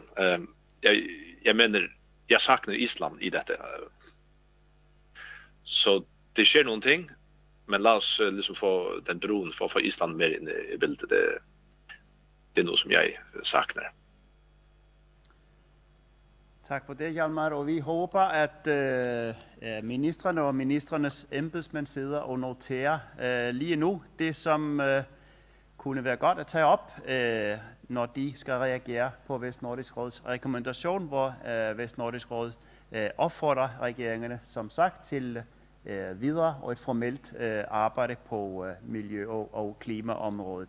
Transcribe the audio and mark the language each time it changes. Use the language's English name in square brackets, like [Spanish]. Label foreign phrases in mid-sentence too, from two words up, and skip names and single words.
[Norwegian] Jeg mener, jeg sakner Island i dette. Så det skjer noen ting, men la oss liksom få den broen for å få Island mer inn i bildet. Det er noe som jeg sakner. [Danish] Tak for det, Hjalmar. Og vi håber, at ministrene og ministrenes embedsmænd sidder og noterer lige nu det, som kunne være godt at tage op, når de skal reagere på Vestnordisk Råds rekommendation, hvor Vestnordisk Råd opfordrer regeringerne, som sagt, til videre og et formelt arbejde på miljø- og klimaområdet.